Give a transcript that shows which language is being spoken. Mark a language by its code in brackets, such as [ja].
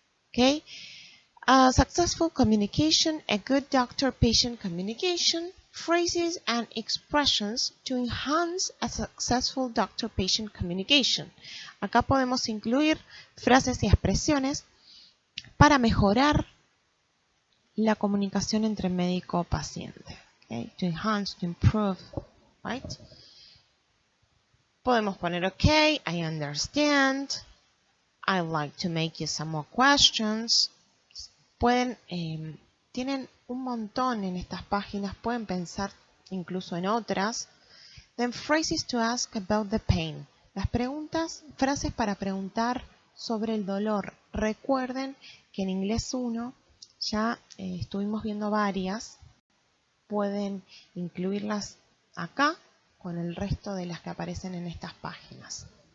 [en] ¿Okay? Successful communication, a good doctor-patient communication, phrases and expressions to enhance a successful doctor-patient communication. [es] Acá podemos incluir frases y expresiones para mejorar la comunicación entre médico-paciente. [en] Okay? To enhance, to improve, right? Podemos poner okay, I understand, I'd like to make you some more questions. [es] Tienen un montón en estas páginas, pueden pensar incluso en otras. [en] Then phrases to ask about the pain. [es] Las frases para preguntar sobre el dolor. Recuerden que en inglés 1 ya estuvimos viendo varias. Pueden incluirlas acá con el resto de las que aparecen en estas páginas.